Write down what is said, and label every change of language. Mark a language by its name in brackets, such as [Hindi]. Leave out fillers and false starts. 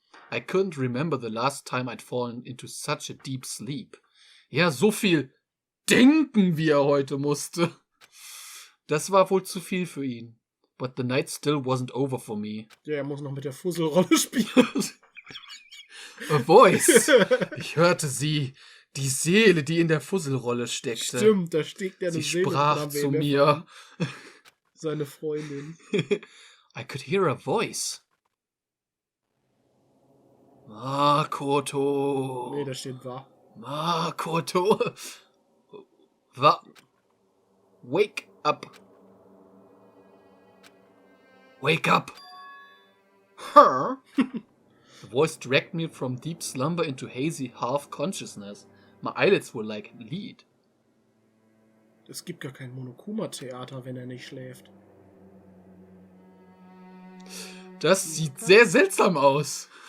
[English] I couldn't remember the last time I'd fallen into such a deep sleep. [German] Ja, so viel denken, wie er heute musste. Das war wohl zu viel für ihn. [English] But the night still wasn't over for me. [German] Ja, er muss noch mit der Fusselrolle spielen. [English] A voice. [German] Ich hörte sie. Die Seele, die in der Fusselrolle steckte. Stimmt, da steckt eine Sie Seele sprach dran, zu wer mir. Seine Freundin. [English] I could hear a voice. Makoto. [German] Nee, da steht wahr. [English] Makoto. Wake up. Wake up. Her? The voice dragged me from deep slumber into hazy half-consciousness. My eyelids were like lead. [German] Es gibt gar kein Monokuma-Theater, wenn er nicht schläft. Das sieht sehr seltsam aus.